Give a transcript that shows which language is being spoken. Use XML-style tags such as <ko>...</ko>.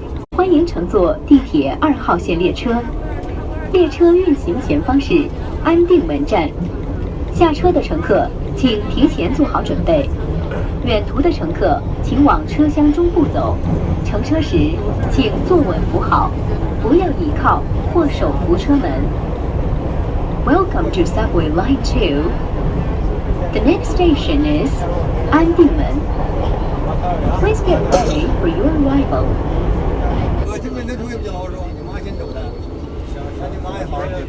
<zh>欢迎乘坐地铁2号线列车。列车运行前方是安定门站，下车的乘客请提前做好准备。远途的乘客请往车厢中部走。乘车时请坐稳扶好，不要倚靠或手扶车门。</zh> <en>Welcome to Subway Line 2. The next station is 安定门. Please get ready for your arrival.</en> <zh>这边的主也比较老是吧？你妈先走的，像你妈也好。</zh>